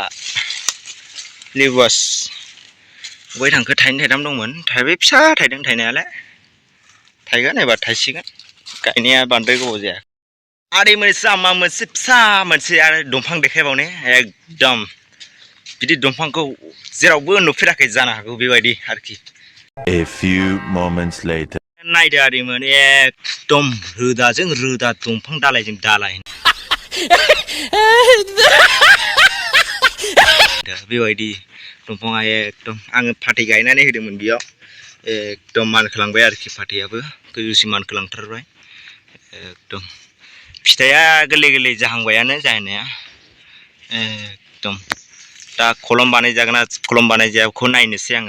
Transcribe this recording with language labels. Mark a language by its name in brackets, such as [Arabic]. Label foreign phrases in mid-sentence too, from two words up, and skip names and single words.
[Bodo] बबेहाय थांखो थाइनै थाइथाम दंमोन थाइब्रै फिसा थाइदों थाइनायालाय थाइगोन एबार थाइसिगोन गायनाया बांद्राय गोबाव जाया। आदै मोनसे आमा मोनसे फिसा मोनसे आरो दंफां देखायबावनो एकदम बिदि दंफांखौ जेरावबो नुफेराखै जानो हागौ बेबायदि आरोखि। [English] A few moments later. [Bodo] नायदो आदैमोन एकदम रोदाजों रोदा दंफां दालायजों दालाय बेबायदि दंफाङा एकदम आङो फाथै गायनानै होदोंमोन बेयाव एकदम मानखोलांबाय आरोखि फाथैयाबो गोजौसिम मानखोलांथारबाय एकदम फिथाइया गोरलै जाहांबायानो जानाया एकदम दा कलम बानायजागोन ना कलम बानायजाया बेखौ नायनोसै आङो।